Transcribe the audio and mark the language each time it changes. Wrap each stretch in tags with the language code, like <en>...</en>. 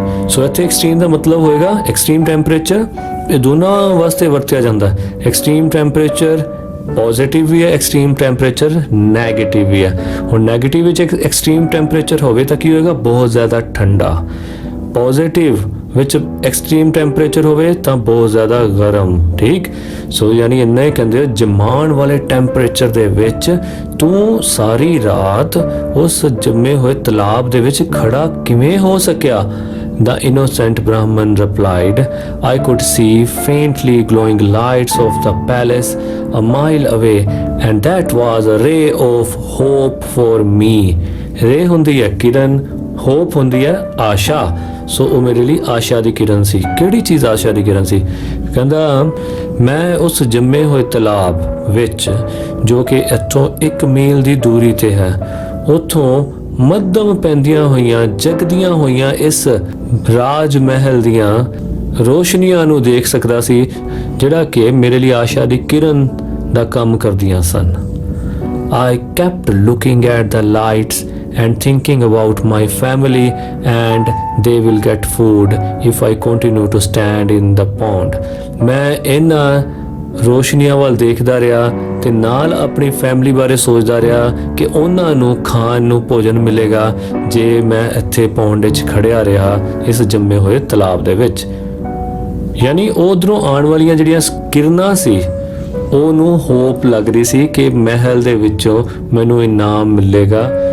<pa>So ਇੱਥੇ extreme ਦਾ ਮਤਲਬ ਹੋਏਗਾ extreme temperature, ਇਹ ਦੋਨਾਂ ਵਾਸਤੇ ਵਰਤਿਆ ਜਾਂਦਾ ਹੈ। extreme temperature ਪੋਜ਼ਿਟਿਵ ਵੀ ਹੈ, ਐਕਸਟ੍ਰੀਮ ਟੈਂਪਰੇਚਰ ਨੈਗੇਟਿਵ ਵੀ ਹੈ। ਹੁਣ ਨੈਗੇਟਿਵ ਵਿੱਚ ਐਕਸਟ੍ਰੀਮ ਟੈਂਪਰੇਚਰ ਹੋਵੇ ਤਾਂ ਕੀ ਹੋਏਗਾ, ਬਹੁਤ ਜ਼ਿਆਦਾ ਠੰਡਾ। ਪੋਜ਼ਿਟਿਵ ਵਿੱਚ ਐਕਸਟ੍ਰੀਮ ਟੈਂਪਰੇਚਰ ਹੋਵੇ ਤਾਂ ਬਹੁਤ ਜ਼ਿਆਦਾ ਗਰਮ। ਠੀਕ, ਸੋ ਯਾਨੀ ਇੰਨਾ ਹੀ ਕਹਿੰਦੇ ਜਮਾਉਣ ਵਾਲੇ ਟੈਂਪਰੇਚਰ ਦੇ ਵਿੱਚ ਤੂੰ ਸਾਰੀ ਰਾਤ ਉਸ ਜੰਮੇ ਹੋਏ ਤਲਾਬ ਦੇ ਵਿੱਚ ਖੜਾ ਕਿਵੇਂ ਹੋ ਸਕਿਆ?</pa> <en>The innocent Brahman replied, I could see faintly glowing lights of the palace a mile away and that was a ray of hope for me।</en> <pa>ਰੇ ਹੁੰਦੀ ਹੈ ਕਿਰਨ, ਹੋਪ ਹੁੰਦੀ ਹੈ ਆਸ਼ਾ। ਸੋ ਉਹ ਮੇਰੇ ਲਈ ਆਸ਼ਾ ਦੀ ਕਿਰਨ ਸੀ। ਕਿਹੜੀ ਚੀਜ਼ ਆਸ਼ਾ ਦੀ ਕਿਰਨ ਸੀ? ਕਹਿੰਦਾ ਮੈਂ ਉਸ ਜੰਮੇ ਹੋਏ ਤਲਾਬ ਵਿੱਚ ਜੋ ਕਿ ਇੱਥੋਂ 1 ਮੀਲ ਦੀ ਦੂਰੀ ਤੇ ਹੈ, ਉੱਥੋਂ ਮੱਧਮ ਪੈਂਦੀਆਂ ਹੋਈਆਂ ਜਗਦੀਆਂ ਹੋਈਆਂ ਇਸ ਰਾਜ ਮਹਿਲ ਦੀਆਂ ਰੋਸ਼ਨੀਆਂ ਨੂੰ ਦੇਖ ਸਕਦਾ ਸੀ ਜਿਹੜਾ ਕਿ ਮੇਰੇ ਲਈ ਆਸ਼ਾ ਦੀ ਕਿਰਨ ਦਾ ਕੰਮ ਕਰਦੀਆਂ ਸਨ।</pa> <en>I kept looking at the lights and thinking about my family and they will get food if I continue to stand in the pond।</en> <pa>ਮੈਂ ਇਹਨਾਂ ਰੋਸ਼ਨੀਆਂ ਵੱਲ ਦੇਖਦਾ ਰਿਹਾ ਤੇ ਨਾਲ ਆਪਣੀ ਫੈਮਿਲੀ ਬਾਰੇ ਸੋਚਦਾ ਰਿਹਾ ਕਿ ਉਹਨਾਂ ਨੂੰ ਖਾਣ ਨੂੰ ਭੋਜਨ ਮਿਲੇਗਾ ਜੇ ਮੈਂ ਇੱਥੇ ਪੌਂਡ ਵਿੱਚ ਖੜਿਆ ਰਿਹਾ ਇਸ ਜੰਮੇ ਹੋਏ ਤਲਾਬ ਦੇ ਵਿੱਚ। ਯਾਨੀ ਉਧਰੋਂ ਆਉਣ ਵਾਲੀਆਂ ਜਿਹੜੀਆਂ ਕਿਰਨਾਂ ਸੀ ਉਹਨੂੰ ਹੋਪ ਲੱਗ ਰਹੀ ਸੀ ਕਿ ਮਹਿਲ ਦੇ ਵਿੱਚੋਂ ਮੈਨੂੰ ਇਨਾਮ ਮਿਲੇਗਾ।</pa>